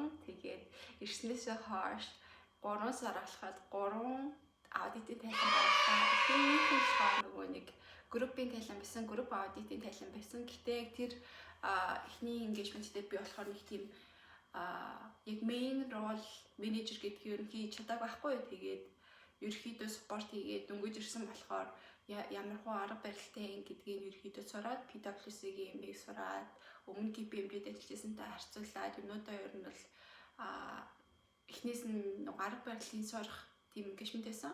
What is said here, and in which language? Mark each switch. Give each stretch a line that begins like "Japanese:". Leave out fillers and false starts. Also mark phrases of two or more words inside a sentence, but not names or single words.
Mongolian: Тэгээд ирснээсээ хойш 3 сар болоход 3 аудитын тайлан гарсан. Эхнийх нь нөгөө нэг группийн тайлан байсан, групп аудитын тайлан байсан. Гэхдээ тэр эхний engagement-тэй би болохоор нэг тийм яг
English: main role manager
Mongolian: гэдгийг юу хийж чадаагүй байхгүй. Тэгээд ерөөхдөө спорт хийгээд дөнгөж ирсэн болохоор ямар хөө арга барилтай гэдгийг ерөөхдөө сураад PwC-ийн юм-ийг сураад өмнө KPMG-д ажиллажсантай харьцуулаад юмудаа ер нь бол эхнээс нь арга барилын сурах тийм engagement байсан.